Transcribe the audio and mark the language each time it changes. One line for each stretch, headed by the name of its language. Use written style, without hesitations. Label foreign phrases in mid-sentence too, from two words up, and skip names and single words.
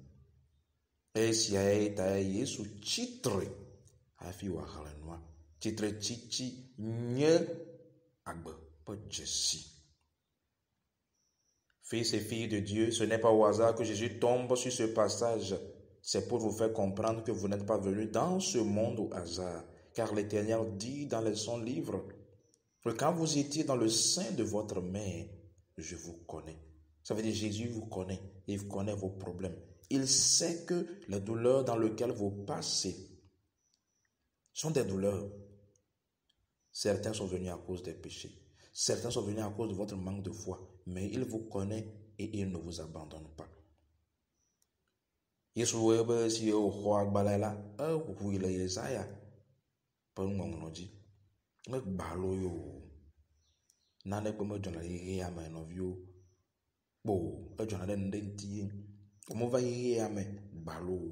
Ewe: Esia ta Yesu tsitre hafi wòaxlẽ nua. Tsitre tsitsi nye agbe ƒe dzesi.
French: Fils et filles de Dieu, ce n'est pas au hasard que Jésus tombe sur ce passage. C'est pour vous faire comprendre que vous n'êtes pas venus dans ce monde au hasard. Car l'Éternel dit dans son livre que quand vous étiez dans le sein de votre mère, je vous connais. Ça veut dire Jésus vous connaît. Il connaît vos problèmes. Il sait que les douleurs dans lesquelles vous passez sont des douleurs. Certains sont venus à cause des péchés. Certains sont venus à cause de votre manque de foi. Mais il vous connaît et il ne vous abandonne pas.
Ewe: Yesu webe si o xɔ agbalẽ la, eʋui le Yesaya ƒe ŋɔŋlɔ dzi. Megbalo yo. Nane gbe medzɔna ɖe xexea me nɔviwo. Kpo edzɔna ɖe ŋɖe ŋuti. Womeva xexea me gbalo.